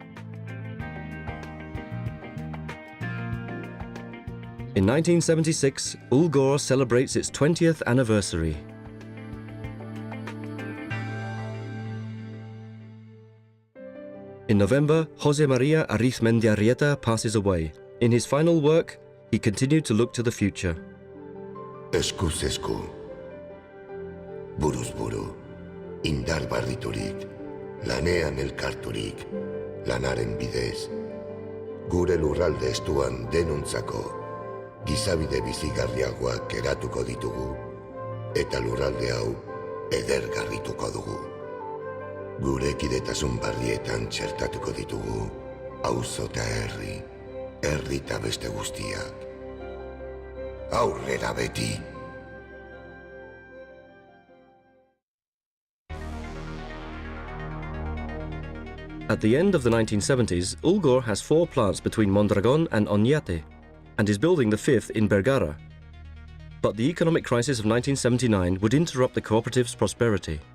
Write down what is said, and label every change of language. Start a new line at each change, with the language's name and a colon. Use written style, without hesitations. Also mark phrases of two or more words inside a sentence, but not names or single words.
English: In 1976, Ulgor celebrates its 20th anniversary. In November, José María Arizmendiarrieta passes away. In his final work, he continued to look to the future.
Basque: Eskuz esku, buruz buru, indar barriturik, lanean elkarturik, lanaren bidez, gure lurralde estuan denuntzako, gizabide bizigarriagoak eratuko ditugu, eta lurralde hau edergarrituko dugu. Gure kidetasun barrietan txertatuko ditugu, auzo eta herri, herri eta beste guztiak. Aurrera beti!
English: At the end of the 1970s, Ulgor has 4 plants between Mondragón and Oñate, and is building the 5th in Bergara. But the economic crisis of 1979 would interrupt the cooperative's prosperity.